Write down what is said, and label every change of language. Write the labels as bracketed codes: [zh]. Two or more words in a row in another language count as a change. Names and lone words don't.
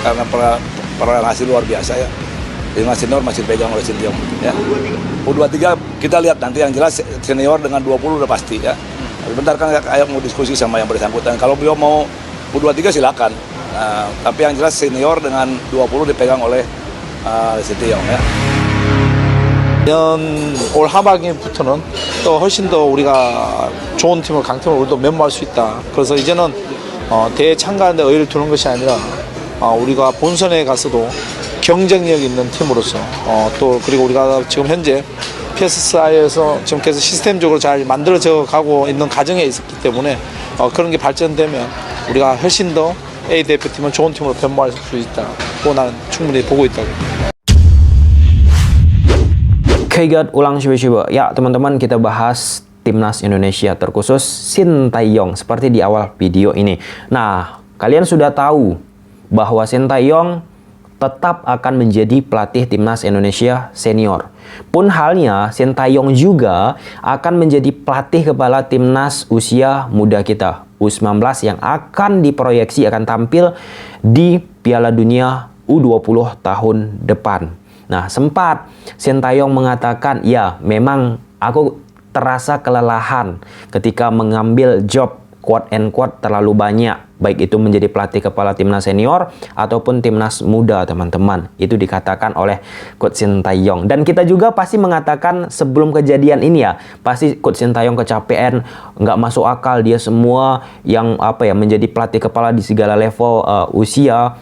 [id] karena peran hasil luar biasa ya. Timnas senior masih dipegang oleh Sintayong ya. U23 kita lihat nanti, yang jelas senior dengan 20 udah pasti ya. Bentar kan kayak mau diskusi sama yang bersangkutan. Kalau beliau mau U23 silakan. Nah, tapi yang jelas senior dengan 20 dipegang oleh Sintayong ya. [ko] 올 하반기부터는 또 훨씬 더 우리가 좋은 팀을, 강팀을 우리도 면모할 수 있다. 그래서 이제는 대회 참가하는데 의의를 두는 것이 아니라 우리가 본선에 가서도 경쟁력 있는 팀으로서 또 그리고 우리가 지금 현재 PSSI에서 지금 계속 시스템적으로 잘 만들어져 가고 있는 과정에 있었기 때문에 그런 게 발전되면 우리가 훨씬 더 A 대표팀은 좋은 팀으로 변모할 수 있다고 나는 충분히 보고 있다고. [id] Oke, ulang coba-coba. Ya, teman-teman, kita bahas Timnas Indonesia, terkhusus Sintayong seperti di awal video ini. Nah, kalian sudah tahu bahwa Sintayong tetap akan menjadi pelatih Timnas Indonesia senior. Pun halnya, Sintayong juga akan menjadi pelatih kepala Timnas usia muda kita, U19, yang akan diproyeksi akan tampil di Piala Dunia U20 tahun depan. Nah, sempat Sintayong mengatakan, ya memang aku terasa kelelahan ketika mengambil [en] job quote and quote [id] terlalu banyak, baik itu menjadi pelatih kepala timnas senior ataupun timnas muda, teman-teman. Itu dikatakan oleh Coach Sintayong. Dan kita juga pasti mengatakan sebelum kejadian ini ya, pasti Coach Sintayong kecapean, nggak masuk akal dia semua yang menjadi pelatih kepala di segala level usia.